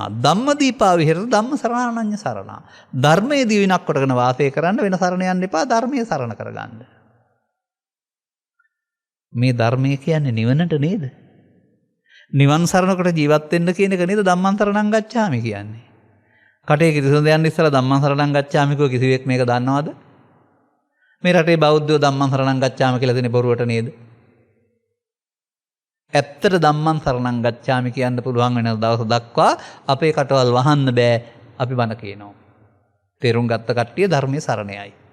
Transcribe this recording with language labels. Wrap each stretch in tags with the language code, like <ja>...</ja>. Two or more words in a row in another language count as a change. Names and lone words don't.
<pi>ධම්මදීපා විහෙරත ධම්ම සරණා අනඤ්‍ය සරණා.</pi> <si>ධර්මයේ දිවිනක් කොටගෙන වාසය කරන්න වෙන සරණ යන්න එපා ධර්මයේ සරණ කරගන්න. මේ ධර්මය කියන්නේ නිවනට නේද? නිවන් සරණකට ජීවත් වෙන්න කියන එක නේද</si> <pi>ධම්මං සරණං ගච්ඡාමි</pi> <si>කියන්නේ. කටේ කිරිසොඳ යන්න ඉස්සලා</si> <pi>ධම්මං සරණං ගච්ඡාමි</pi> <si>කෝ කිසිවෙක් මේක දන්නවද? මේ රටේ බෞද්ධයෝ</si> <pi>ධම්මං සරණං ගච්ඡාමි</pi> <si>කියලා දෙන්නේ බොරුවට නේද? ඇත්තට</si> <pi>ධම්මං සරණං ගච්ඡාමි</pi> <si>කියන්න පුළුවන් වෙන දවස දක්වා අපේ කටවල් වහන්න බෑ අපි බන කියනවා. තේරුම් ගත්ත කට්ටිය ධර්මයේ සරණයයි.</si>